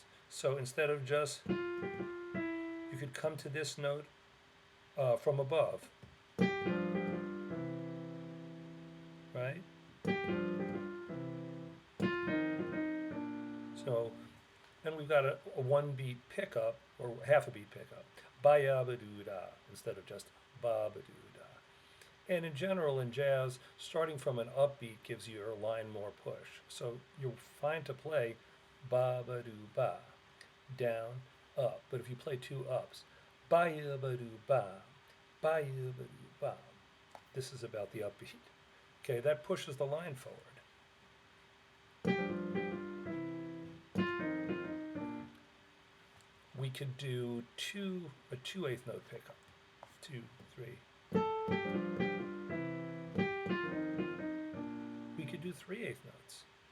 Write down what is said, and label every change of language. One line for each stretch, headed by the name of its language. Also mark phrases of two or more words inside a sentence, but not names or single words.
English: So instead of just, you could come to this note from above, right? So then we've got a one beat pickup or half a beat pickup, ba ya ba doo da, instead of just ba ba doo da. And in general, in jazz, starting from an upbeat gives your line more push. So you're fine to play ba ba doo ba, down, up. But if you play two ups, ba ya ba doo ba ya ba doo ba, this is about the upbeat. Okay, that pushes the line forward. We could do a 2/8 note pickup. 2, 3. We could do 3/8 notes.